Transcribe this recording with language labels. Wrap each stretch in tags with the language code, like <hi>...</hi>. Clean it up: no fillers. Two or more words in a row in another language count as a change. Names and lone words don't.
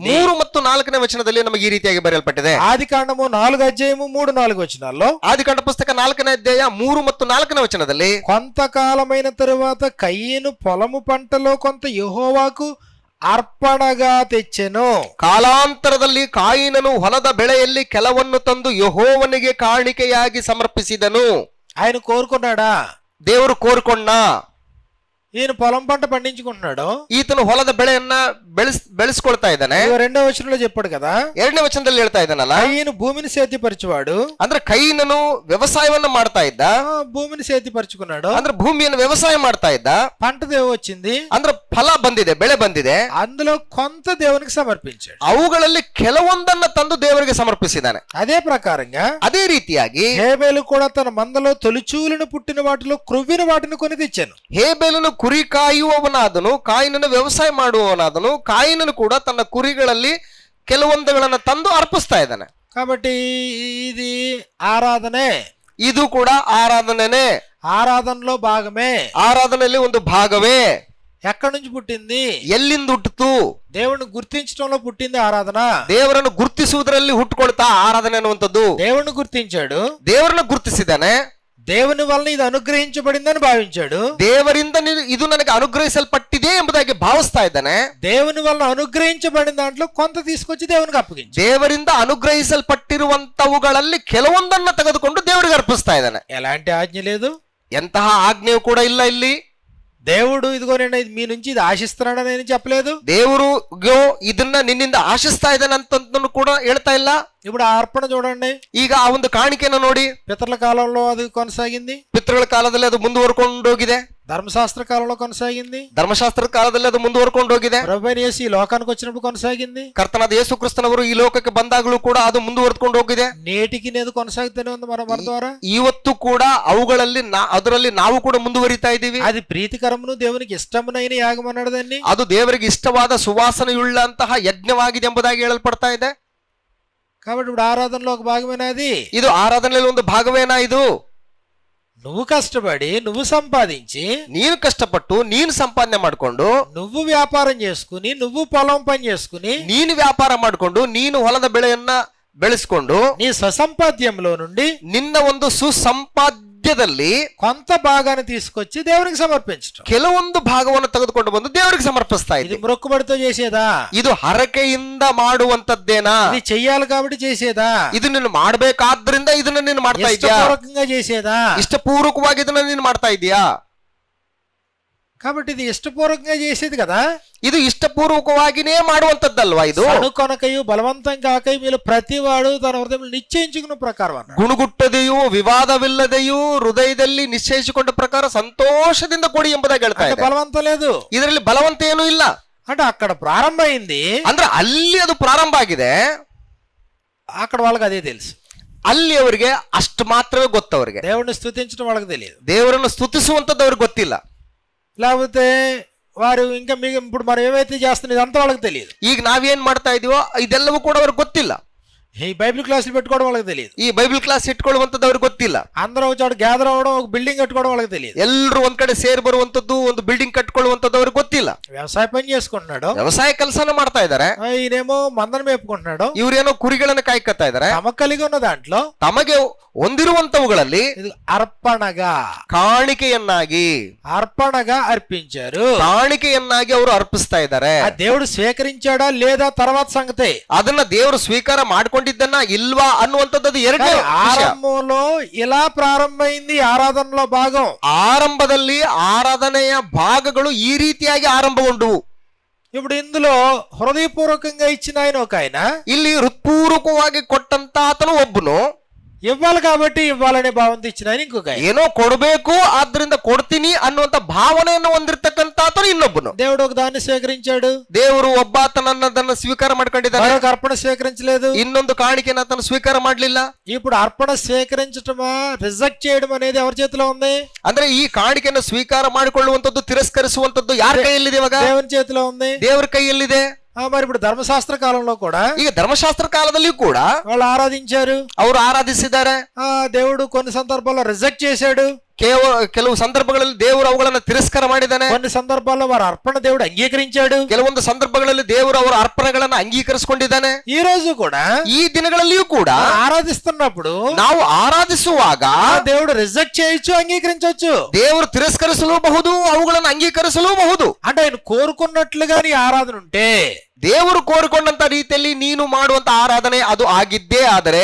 <kn>3 ಮತ್ತು 4ನೇ ವಚನದಲ್ಲಿ ನಮಗೆ ಈ ರೀತಿಯಾಗಿ ಬರೆಯಲ್ಪಟ್ಟಿದೆ.</kn> <te>ఆదికాండము 4వ అధ్యాయము 3-4 వచనాల్లో,</te> <kn>ಆದಿಕಾಂಡ ಪುಸ್ತಕ 4ನೇ ಅಧ್ಯಾಯ 3 ಮತ್ತು 4ನೇ ವಚನದಲ್ಲಿ,</kn> <te>కొంతకాలమైన తరువాత కయీను పొలము పంటలో కొంత యెహోవాకు ಅರ್ಪಣగా తెచ్చెను.</te> <kn>ಕಾಲಾಂತರದಲ್ಲಿ ಕಾಯಿನನು ಹೊಲದ ಬೆಳೆಯಲ್ಲಿ ಕೆಲವನ್ನು ತಂದು ಯೆಹೋವನಿಗೆ ಕಾಣಿಕೆಯಾಗಿ ಸಮರ್ಪಿಸಿದನು.</kn> <te>ఆయన కోరుకున్నాడా?</te> <kn>ದೇವರು ಕೋರ್ಕೊಂಡ.</kn> <te>ఈయన పొలం పంట పండించుకుంటున్నాడు,</te> <kn>ಈತನು ಹೊಲದ ಬೆಳೆಯನ್ನ ಬೆಳೆಸ್ಕೊಳ್ತಾ ಇದ್ದಾನೆ.</kn> <te>2వ వచనంలో చెప్పాడు కదా,</te> <kn>2ನೇ ವಚನದಲ್ಲಿ ಹೇಳ್ತಾ ಇದ್ದಾನಲ್ಲ,</kn> <te>కయీను భూమిని సేద్యపరిచేవాడు.</te> <kn>ಅಂದ್ರೆ ಕೈನನು ವ್ಯವಸಾಯವನ್ನ ಮಾಡ್ತಾ ಇದ್ದ,</kn> <te>భూమిని సేద్యపరుచుకున్నాడు,</te> <kn>ಅಂದ್ರೆ ಭೂಮಿಯನ್ನು ವ್ಯವಸಾಯ ಮಾಡ್ತಾ ಇದ್ದ.</kn> <te>పంట వచ్చింది,</te> <kn>ಅಂದ್ರೆ ಫಲ ಬಂದಿದೆ, ಬೆಳೆ ಬಂದಿದೆ,</kn> <te>అందులో కొంత దేవునికి సమర్పించాడు.</te> <kn>ಅವುಗಳಲ್ಲಿ ಕೆಲವೊಂದನ್ನ ತಂದು ದೇವರಿಗೆ ಸಮರ್ಪಿಸಿದ್ದಾನೆ.</kn> <te>అదే ప్రకారంగా</te> <kn>ಅದೇ ರೀತಿಯಾಗಿ</kn> <te>హేబేలు కూడా తన మందలో తొలిచూలును పుట్టిన వాటిలో క్రొవ్విన వాటిని కొని తెచ్చాను.</te> <kn>ಹೇಬೆಲನು ಕುರಿ ಕಾಯುವವನಾದನು, ಕಾಯಿನನು ವ್ಯವಸಾಯ ಮಾಡುವವನಾದನು. ಕಾಯಿನನು ಕೂಡ ತನ್ನ ಕುರಿಗಳಲ್ಲಿ ಕೆಲವೊಂದುಗಳನ್ನ ತಂದು ಅರ್ಪಿಸ್ತಾ ಇದ್ದಾನೆ.</kn> <te>కాబట్టి ఇది ఆరాధనే,</te> <kn>ಇದು ಕೂಡ ಆರಾಧನೆನೇ,</kn> <te>ఆరాధనలో భాగమే.</te> <kn>ಆರಾಧನೆಯಲ್ಲಿ ಒಂದು ಭಾಗವೇ.</kn> <te>ఎక్కడి నుంచి పుట్టింది?</te> <kn>ಎಲ್ಲಿಂದ ಹುಟ್ಟಿತು?</kn> <te>దేవుని గుర్తించడంలో పుట్టింది ఆరాధన.</te> <kn>ದೇವರನ್ನು ಗುರ್ತಿಸುವುದರಲ್ಲಿ ಹುಟ್ಟುಕೊಳ್ತಾ ಆರಾಧನೆ ಅನ್ನುವಂಥದ್ದು.</kn> <te>దేవుని గుర్తించాడు,</te> <kn>ದೇವರನ್ನು ಗುರ್ತಿಸಿದ್ದಾನೆ,</kn> <te>దేవుని వలన ఇది అనుగ్రహించబడిందని భావించాడు,</te> <kn>ದೇವರಿಂದ ಇದು ನನಗೆ ಅನುಗ್ರಹಿಸಲ್ಪಟ್ಟಿದೆ ಎಂಬುದಾಗಿ ಭಾವಿಸ್ತಾ ಇದ್ದಾನೆ.</kn> <te>దేవుని వలన అనుగ్రహించబడిన దాంట్లో కొంత తీసుకొచ్చి దేవునికి అప్పగించాడు.</te> <kn>ದೇವರಿಂದ ಅನುಗ್ರಹಿಸಲ್ಪಟ್ಟಿರುವಂತವುಗಳಲ್ಲಿ ಕೆಲವೊಂದನ್ನ ತೆಗೆದುಕೊಂಡು ದೇವರಿಗೆ ಅರ್ಪಿಸ್ತಾ ಇದ್ದಾನೆ.</kn> <te>ఎలాంటి ఆజ్ఞ లేదు,</te> <kn>ಎಂತಹ ಆಜ್ಞೆಯು ಕೂಡ ಇಲ್ಲ ಇಲ್ಲಿ.</kn> <te>దేవుడు ఇదిగో నేను మీ నుంచి ఇది ఆశిస్తున్నాడని నేను చెప్పలేదు.</te> <kn>ದೇವರು ಇದನ್ನ ನಿನ್ನಿಂದ ಆಶಿಸ್ತಾ ಇದ್ದಾನೆ ಅಂತ ಕೂಡ ಹೇಳ್ತಾ ಇಲ್ಲ.</kn> <te>ఇప్పుడు ఆ అర్పణ చూడండి,</te> <kn>ಈಗ ಆ ಒಂದು ಕಾಣಿಕೆಯನ್ನು ನೋಡಿ.</kn> <te>పితరుల కాలంలో అది కొనసాగింది,</te> <kn>ಪಿತೃಗಳ ಕಾಲದಲ್ಲಿ ಅದು ಮುಂದುವರ್ಕೊಂಡು ಹೋಗಿದೆ.</kn> <te>ధర్మశాస్త్ర కాలంలో కొనసాగింది,</te> <kn>ಧರ್ಮಶಾಸ್ತ್ರದ ಕಾಲದಲ್ಲಿ ಅದು ಮುಂದುವರ್ಕೊಂಡು ಹೋಗಿದೆ.</kn> <te>ప్రభువైన యేసు ఈ లోకానికి వచ్చినప్పుడు కొనసాగింది,</te> <kn>ಕರ್ತನಾದ ಯೇಸು ಕ್ರಿಸ್ತನವರು ಈ ಲೋಕಕ್ಕೆ ಬಂದಾಗಲೂ ಕೂಡ ಅದು ಮುಂದುವರ್ಕೊಂಡು ಹೋಗಿದೆ.</kn> <te>నేటికి నేదు కొనసాగుతూనే ఉంది మన ద్వారా.</te> <kn>ಇವತ್ತು ಕೂಡ ಅವುಗಳಲ್ಲಿ ಅದರಲ್ಲಿ ನಾವು ಕೂಡ ಮುಂದುವರಿತಾ ಇದ್ದೀವಿ.</kn> <te>అది ప్రీతికరమును దేవునికి ఇష్టమునైన యాగం అన్నాడు దాన్ని.</te> <kn>ಅದು ದೇವರಿಗೆ ಇಷ್ಟವಾದ ಸುವಾಸನೆಯುಳ್ಳಂತಹ ಯಜ್ಞವಾಗಿದೆ ಎಂಬುದಾಗಿ ಹೇಳಲ್ಪಡ್ತಾ ಇದೆ.</kn> <te>కాబట్టి ఇప్పుడు ఆరాధనలో ఒక భాగమేనాది.</te> <kn>ಇದು ಆರಾಧನೆಯಲ್ಲಿ ಒಂದು ಭಾಗವೇನಾ ಇದು?</kn> <te>నువ్వు కష్టపడి నువ్వు సంపాదించి,</te> <kn>ನೀನು ಕಷ್ಟಪಟ್ಟು ನೀನು ಸಂಪಾದನೆ ಮಾಡಿಕೊಂಡು,</kn> <te>నువ్వు వ్యాపారం చేసుకుని, నువ్వు పొలం పని చేసుకుని,</te> <kn>ನೀನು ವ್ಯಾಪಾರ ಮಾಡಿಕೊಂಡು, ನೀನು ಹೊಲದ ಬೆಳೆಯನ್ನ ಬೆಳೆಸಿಕೊಂಡು,</kn> <te>నీ స్వసంపాద్యంలో నుండి</te> <kn>ನಿನ್ನ ಒಂದು ಸುಸಂಪಾದ್ಯ ಮಧ್ಯದಲ್ಲಿ</kn> <te>కొంత భాగాన్ని తీసుకొచ్చి దేవునికి సమర్పించటం.</te> <kn>ಕೆಲವೊಂದು ಭಾಗವನ್ನು ತೆಗೆದುಕೊಂಡು ಬಂದು ದೇವರಿಗೆ ಸಮರ್ಪಿಸ್ತಾ</kn> <te>ఇది</te> <kn>ಇದ್ದೀವಿ.</kn> <te>మొక్కుబడితో చేసేదా?</te> <kn>ಇದು ಹರಕೆಯಿಂದ ಮಾಡುವಂತದ್ದೇನಾ?</kn> <te>ఇది చెయ్యాలి కాబట్టి చేసేదా?</te> <kn>ಇದು ನೀನು ಮಾಡ್ಬೇಕಾದ್ರಿಂದ ಇದನ್ನ ನೀನು ಮಾಡ್ತಾ ಇದ್ಯಾ?</kn> <te>ఇష్టపూర్వకంగా చేసేదా?</te> <kn>ಇಷ್ಟಪೂರ್ವಕವಾಗಿ ಇದನ್ನ ನೀನು ಮಾಡ್ತಾ ಇದೀಯಾ?</kn> <te>కాబట్టి ఇది ఇష్టపూర్వకంగా చేసేది కదా.</te> <kn>ಇದು ఇష్టపూర్వకವಾಗಿನೇ ಮಾಡುವಂತದ್ದಲ್ವಾ ಇದು?</kn> <te>సనుకొనకయు బలవంతం కాకయు మీరు ప్రతివాడు తన హృదయంలో నిశ్చయించుకున్న ప్రకారం అన్నాడు.</te> <kn>ಗುಣಗುಟ್ಟದೆಯೂ ವಿವಾದವಿಲ್ಲದೆಯೂ ಹೃದಯದಲ್ಲಿ ನಿಶ್ಚಯಿಸಿಕೊಂಡ ಪ್ರಕಾರ ಸಂತೋಷದಿಂದ ಕೊಡಿ ಎಂಬುದಾಗಿ ಹೇಳ್ತಾ</kn> <te>అంటే</te> <kn>ಇದೆ.</kn> <te>బలవంతం లేదు.</te> <kn>ಇದರಲ್ಲಿ ಬಲವಂತ ಏನೂ ಇಲ್ಲ.</kn> <te>అంటే అక్కడ ప్రారంభం అయింది,</te> <kn>ಅಂದ್ರೆ ಅಲ್ಲಿ ಅದು ಪ್ರಾರಂಭ ಆಗಿದೆ.</kn> <te>అక్కడ వాళ్ళకి అదే తెలుసు.</te> <kn>ಅಲ್ಲಿ ಅವರಿಗೆ ಅಷ್ಟು ಮಾತ್ರವೇ ಗೊತ್ತು. ಅವರಿಗೆ</kn> <te>దేవుడిని స్తుతించడం వాళ్ళకి తెలియదు.</te> <kn>ದೇವರನ್ನು ಸ್ತುತಿಸುವಂತದ್ದು ಅವ್ರಿಗೆ ಗೊತ್ತಿಲ್ಲ.</kn> <te>లేకపోతే వారు ఇంకా ఇప్పుడు మనం ఏవైతే చేస్తున్నాం ఇదంతా వాళ్ళకి తెలియదు.</te> <kn>ಈಗ ನಾವೇನ್ ಮಾಡ್ತಾ ಇದೀವೋ ಇದೆಲ್ಲವೂ ಕೂಡ ಅವ್ರಿಗೆ ಗೊತ್ತಿಲ್ಲ.</kn> <te>ఈ</te> <en>Bible classes</en> <te>పెట్టుకోవడం వాళ్ళకి తెలియదు.</te> <kn>ಈ</kn> <en>Bible class</en> <kn>ಇಟ್ಕೊಳ್ಳುವಂತದ್ದು ಅವ್ರಿಗೆ ಗೊತ್ತಿಲ್ಲ.</kn> <te>అందరూ వచ్చాడు గ్యాదర్ అవ్వడం, ఒక బిల్డింగ్ కట్టుకోవడం వాళ్ళకి తెలియదు.</te> <kn>ಎಲ್ಲರೂ ಒಂದ್ ಕಡೆ ಸೇರಿ ಬರುವಂತದ್ದು, ಒಂದು ಬಿಲ್ಡಿಂಗ್ ಕಟ್ಕೊಳ್ಳುವಂತದ್ದು ಅವ್ರಿಗೆ ಗೊತ್ತಿಲ್ಲ.</kn> <te>వ్యవసాయ పని చేసుకుంటున్నాడు,</te> <kn>ವ್ಯವಸಾಯ ಕೆಲಸನ ಮಾಡ್ತಾ ಇದ್ದಾರೆ.</kn> <te>ఈయనేమో మందను మేపుకుంటున్నాడు.</te> <kn>ಇವ್ರೇನೋ ಕುರಿಗಳನ್ನ ಕಾಯ್ಕೊತಾ ಇದ್ದಾರೆ.</kn> <te>తమ కలిగి ఉన్న దాంట్లో</te> <kn>ತಮಗೆ ಹೊಂದಿರುವಂತವುಗಳಲ್ಲಿ</kn> <te>ఇది అర్పణగా</te> <kn>ಕಾಣಿಕೆಯನ್ನಾಗಿ</kn> <te>అర్పించారు.</te> <kn>ಕಾಣಿಕೆಯನ್ನಾಗಿ ಅವರು ಅರ್ಪಿಸ್ತಾ ಇದ್ದಾರೆ.</kn> <te>ఆ దేవుడు స్వీకరించాడా లేదా తర్వాత సంగతి.</te> <kn>ಅದನ್ನ ದೇವರು ಸ್ವೀಕಾರ ಮಾಡ್ಕೊಂಡಿದ್ದನ್ನ ಇಲ್ವಾ ಅನ್ನುವಂಥದ್ದು ಎರಡನೇ ವಿಷಯ.</kn> <te>ఆరంభంలో ఇలా ప్రారంభమైంది ఆరాధనలో భాగం.</te> <kn>ಆರಂಭದಲ್ಲಿ ಆರಾಧನೆಯ ಭಾಗಗಳು ಈ ರೀತಿಯಾಗಿ ಆರಂಭಗೊಂಡವು.</kn> <te>ఇప్పుడు ఇందులో హృదయపూర్వకంగా ఇచ్చిన ఆయన ఒక ఆయన,</te> <kn>ಇಲ್ಲಿ ಹೃತ್ಪೂರ್ವಕವಾಗಿ ಕೊಟ್ಟಂತ ಆತನು ಒಬ್ಬನು,</kn> <te>ఇవ్వాలి కాబట్టి ఇవ్వాలనే భావంతో ఇచ్చిన ఆయన ఇంకొక ఆయన.</te> <kn>ಏನೋ ಕೊಡಬೇಕು ಆದ್ರಿಂದ ಕೊಡ್ತೀನಿ ಅನ್ನುವಂತ ಭಾವನೆಯನ್ನು ಹೊಂದಿರತಕ್ಕಂತ ಆತನು ಇನ್ನೊಬ್ಬನು.</kn> <te>దేవుడు ఒక దాన్ని స్వీకరించాడు,</te> <kn>ದೇವರು ಒಬ್ಬಾತನನ್ನದನ್ನ ಸ್ವೀಕಾರ ಮಾಡ್ಕೊಂಡಿದ್ದಾನೆ.</kn> <te>మరొక అర్పణ స్వీకరించలేదు,</te> <kn>ಇನ್ನೊಂದು ಕಾಣಿಕೆನ ಆತನು ಸ್ವೀಕಾರ ಮಾಡ್ಲಿಲ್ಲ.</kn> <te>ఇప్పుడు అర్పణ స్వీకరించటమా రిజెక్ట్ చేయడం అనేది ఎవరి చేతిలో ఉంది?</te> <kn>ಅಂದ್ರೆ ಈ ಕಾಣಿಕೆಯನ್ನು ಸ್ವೀಕಾರ ಮಾಡಿಕೊಳ್ಳುವಂತದ್ದು, ತಿರಸ್ಕರಿಸುವಂತದ್ದು ಯಾರ ಕೈಯಲ್ಲಿದೆ? ಇವಾಗ</kn> <te>దేవుని చేతిలో ఉంది.</te> <kn>ದೇವರ ಕೈಯಲ್ಲಿದೆ.</kn> <te>మరి ఇప్పుడు ధర్మశాస్త్ర కాలంలో కూడా</te> <kn>ಈಗ ಧರ್ಮಶಾಸ್ತ್ರ ಕಾಲದಲ್ಲಿಯೂ ಕೂಡ</kn> <te>వాళ్ళు ఆరాధించారు.</te> <kn>ಅವರು ಆರಾಧಿಸಿದ್ದಾರೆ.</kn> <te>దేవుడు కొన్ని సందర్భాల్లో రిజెక్ట్ చేశాడు,</te> <kn>ಕೆಲವು ಸಂದರ್ಭಗಳಲ್ಲಿ ದೇವರು ಅವುಗಳನ್ನ ತಿರಸ್ಕಾರ ಮಾಡಿದ್ದಾನೆ.</kn> <te>కొన్ని సందర్భాల్లో వారి అర్పణ దేవుడు అంగీకరించాడు.</te> <kn>ಕೆಲವೊಂದು ಸಂದರ್ಭಗಳಲ್ಲಿ ದೇವರು ಅವರ ಅರ್ಪಣೆಗಳನ್ನ ಅಂಗೀಕರಿಸಿಕೊಂಡಿದ್ದಾನೆ.</kn> <te>ఈ రోజు కూడా</te> <kn>ಈ ದಿನಗಳಲ್ಲಿಯೂ ಕೂಡ</kn> <te>ఆరాధిస్తున్నప్పుడు</te> <kn>ನಾವು ಆರಾಧಿಸುವಾಗ</kn> <te>దేవుడు రిజెక్ట్ చేయొచ్చు, అంగీకరించవచ్చు.</te> <kn>ದೇವರು ತಿರಸ್ಕರಿಸಲೂಬಹುದು, ಅವುಗಳನ್ನು ಅಂಗೀಕರಿಸಲೂಬಹುದು.</kn> <te>అంటే ఆయన కోరుకున్నట్లుగా నీ ఆరాధన ఉంటే,</te> <kn>ದೇವರು ಕೋರಿಕೊಂಡಂತ ರೀತಿಯಲ್ಲಿ ನೀನು ಮಾಡುವಂತ ಆರಾಧನೆ ಅದು ಆಗಿದ್ದೇ ಆದರೆ,</kn>